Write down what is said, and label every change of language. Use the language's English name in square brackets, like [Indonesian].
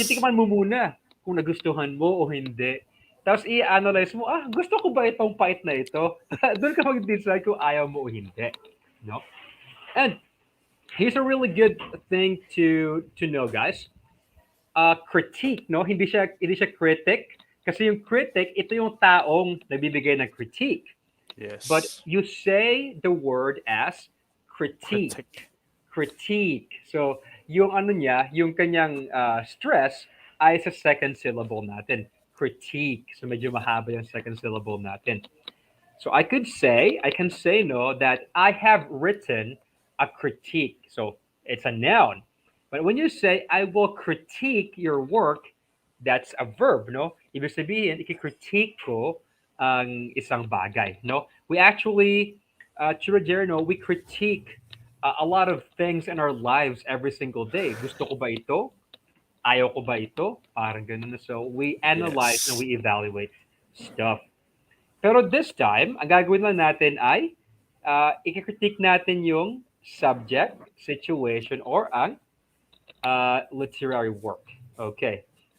[Filipino] titikman mo muna kung nagustuhan mo o hindi. Tapos i-analyze mo, gusto ko ba itong pait na ito? Doon ka mag-decide kung ayaw mo o hindi. No? [English] And here's a really good thing to know, guys. Critique, no? [Filipino] Hindi siya critic kasi yung critic ito yung taong nagbibigay ng critique. [English] But Yes. you say the word as critique. Critic. [Filipino] Critique. So, yung ano niya, yung kanyang stress ay sa second syllable natin. Critique. So, medyo mahaba yung second syllable natin. [English] So, I can say, no, that I have written a critique. So, it's a noun. But when you say, I will critique your work, that's a verb, no? [Filipino] Ibig sabihin, i-critique ko ang isang bagay, no? [English] We actually, Chira no, we critique a lot of things in our lives every single day. [Filipino] Gusto ko ba ito? Ayaw ko ba ito? Parang ganun na. [English] So, we analyze and Yes. we evaluate stuff. [Filipino] Pero [English] this time, [Filipino] ang gagawin lang natin ay i-critique natin yung subject, situation, or ang literary work. Okay.